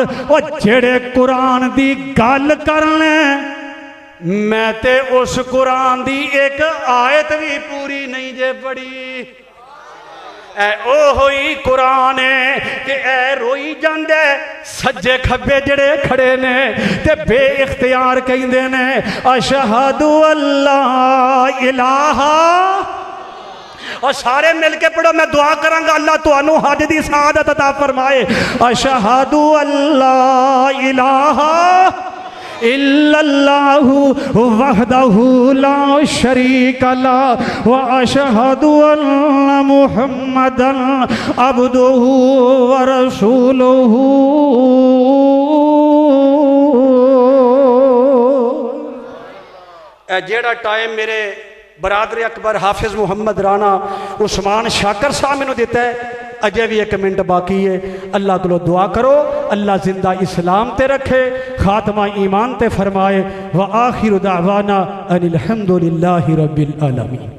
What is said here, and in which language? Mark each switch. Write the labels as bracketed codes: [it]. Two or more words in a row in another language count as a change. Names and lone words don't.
[pa] او جہڑے قرآن دی گل کرنے، میں تے اس قرآن دی ایک آیت بھی پوری نہیں جے پڑھی. اوہی قرآن ہے کہ اے روئی جاندے سجے کھبے جڑے کھڑے نے تے بے اختیار کہندے نے [ar] أشهد أن لا إله. [pa] اور سارے ملکے پڑھو، میں دعا کرانگا اللہ تہانوں حج دی سعادت عطا فرمائے. [ar] أشهد أن لا إله إلا الله وحده لا شريك له وأشهد أن محمدا عبده ورسوله. [pa] جہڑا ٹائم میرے برادر اکبر حافظ محمد رانا عثمان شاکر صاحب مینوں دتا ہے، اجے بھی 1 منٹ باقی ہے. اللہ کو دعا کرو اللہ زندہ اسلام تے رکھے، خاتمہ ایمان تے فرمائے. [ar] وآخر دعوانا أن الحمد لله رب العالمين.